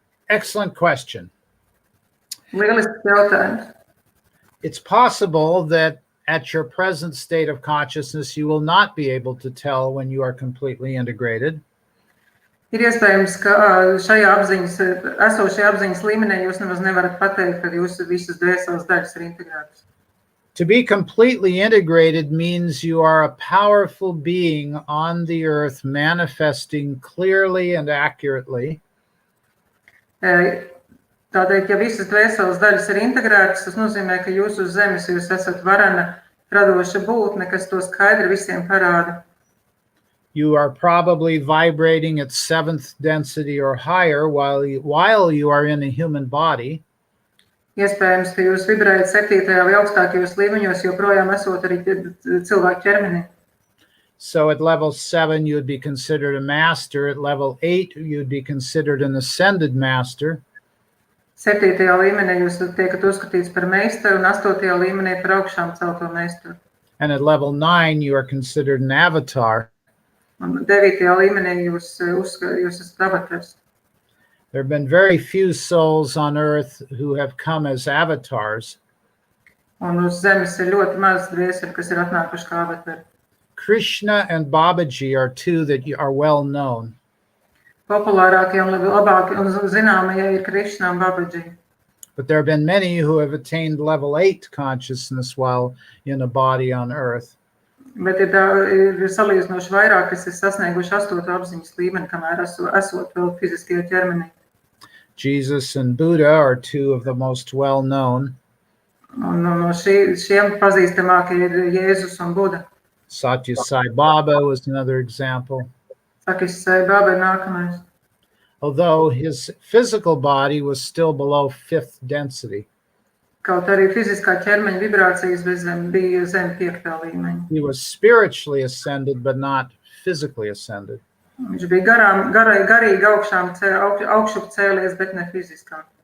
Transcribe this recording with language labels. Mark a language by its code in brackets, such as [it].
[en] Excellent question. [lv] Lieliski jautājums. [en] It's possible that at your present state of consciousness, you will not be able to tell when you are completely integrated. [lv] Ir iespējams, ka šajā esošajā apziņas līmenī jūs nemaz nevarat pateikt, ka jūsu visas dvēseles daļas ir integrētas. [en] To be completely integrated means you are a powerful being on the earth, manifesting clearly and accurately. [lv] Tādēļ, ja visas dvēseles daļas ir integrētas, tas nozīmē, ka jūs uz zemes jūs esat varena, radoša būtne, kas to skaidri visiem parāda. [en] You are probably vibrating at 7th density or higher while you are in a human body. [lv] Iespējams, ka jūs vibrējat 7. vai augstākajos līmeņos, joprojām esot arī cilvēku ķermenī. [en] So at level 7, you would be considered a master. At level 8, you'd be considered an ascended master. [lv] 7. līmenī jūs tiekat uzskatīts par meistaru un 8. līmenī par augšām celto meistaru. [en] And at level 9, you are considered an avatar. [lv] Un 9. līmenī jūs esat avatars. [en] There have been very few souls on earth who have come as avatars. [lv] Un uz zemes ir ļoti maz dvēseli, kas ir atnākuši kā avatari. [en] Krishna and Babaji are two that are well known. [lv] Populārākie un labākie un zināmie ir Krishna un Babaji. [en] But there have been many who have attained level 8 consciousness while in a body on earth. [lv] Bet ir salīdzinoši vairāk, kas ir sasnieguši 8. apziņas līmeni, kamēr esot vēl fiziskajā ķermenī. [en] Jesus and Buddha are two of the most well known. [lv] Un no šiem pazīstamākie ir Jēzus un Buda. [en] Satya Sai Baba was another example. [lv] Sakis Sai Baba ir nākamais. [en] Although his physical body was still below 5th density. [lv] Kaut arī fiziskā ķermeņa vibrācijas bija zem 5. līmeņa. [en] He was spiritually ascended, but not physically ascended. [lv] Viņš bija garīgi augšup cēlies, bet ne fiziskā.